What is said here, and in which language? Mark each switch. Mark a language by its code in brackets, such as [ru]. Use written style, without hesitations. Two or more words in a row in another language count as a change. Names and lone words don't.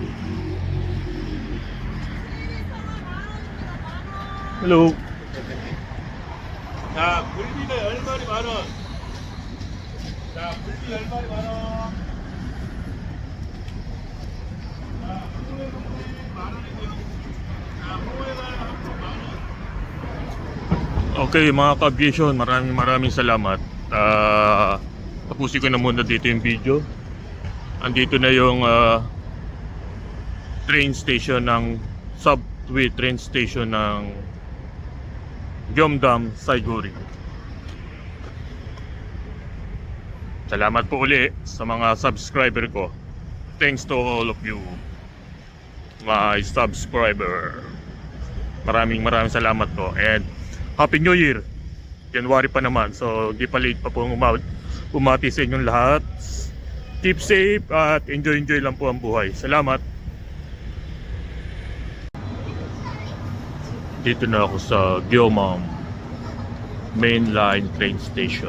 [en] Hello. [ko] 자, 굴비가 10마리 만원. 자, 굴비 10마리 만원. 자, 홍어에 만원이고요. 자, 홍어에 만원. [tl] Okay, mga ka-aviation, maraming salamat. Tapusin ko na muna dito yung video. Andito na yung [en] train station [tl] ng [en] subway train station [tl] ng Gyeongdam, Saiguri. Salamat po uli sa mga subscriber ko. [en] Thanks to all of you, my subscriber. [tl] Maraming salamat po. [en] And Happy New Year. [tl] January pa naman, so di pa late pa po umati sa inyong lahat. [en] Keep safe [tl] at enjoy lang po ang buhay. Salamat. Dito na ako sa Gyeongdam Main Line Train Station.